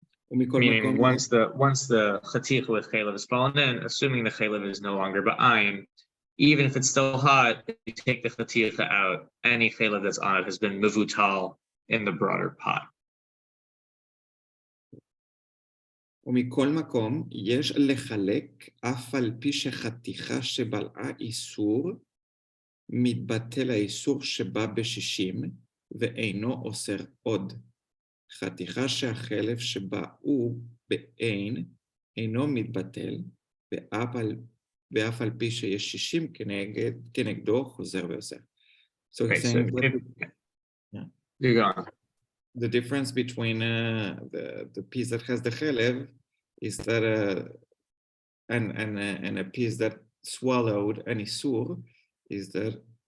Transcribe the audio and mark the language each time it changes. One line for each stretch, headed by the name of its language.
English: Meaning once the chaticha with chaylev is fallen in, assuming the chaylev is no longer ba'ayin, even if it's still hot, if you take the chaticha out, any chaylev that's on it has been mevutal in the broader pot.
Hebrew: ומכל מקום, יש לחלק אף על פי שחתיכה שבלעה איסור, מתבטל האיסור שבא ב-60, ואינו אוסר עוד. חתיכה שהחלב שבה הוא באין, אינו מתבטל, ואף על פי שיש 60 כנגדו חוזר ואוסר.
English: So he's saying the difference between the piece that has the chelev is that and a piece that swallowed an isur is that